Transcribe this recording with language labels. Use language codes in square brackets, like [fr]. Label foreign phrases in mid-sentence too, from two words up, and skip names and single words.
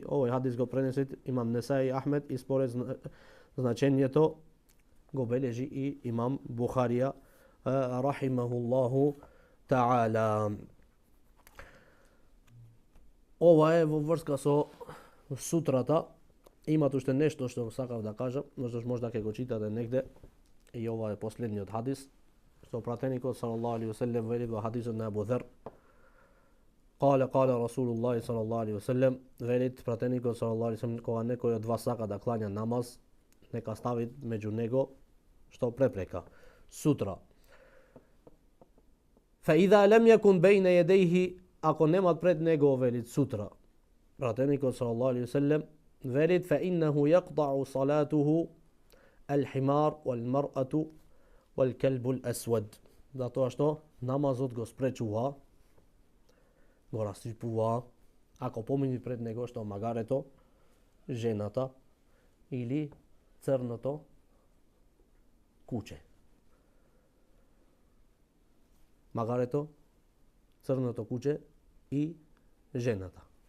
[mk] Овој хадис го пренесе имам Несаи Ахмед и според значењето го бележи и имам Бухарија [ar] رحمه الله تعالى. [mk] Ова е во врска со сутрата. Има уште нешто што сакав да кажам, но можда ќе го читате негде. И ова е последниот хадис што пратеникот [ar] صلى الله عليه وسلم [mk] вели во хадисот на Абу ذر. [ar] قال رسول الله صلى الله عليه وسلم, [mk] велит пратеникот [ar] صلى الله عليه وسلم, [mk] кога некој од вас сака да клања намаз, нека стави меѓу него што препрека сутра. [ar] فإذا لم يكن بين يديه, [mk] ако немат пред него, велит сутра, пратеникот [ar] صلى الله عليه وسلم велит فإنه يقطع صلاته الحمار والمرأة والكلب الأسود. [mk] Затоа што намазот го спречува, го расипува, ако помини пред него што магарето, жената или црното куче. Магарето, црното куче и жената.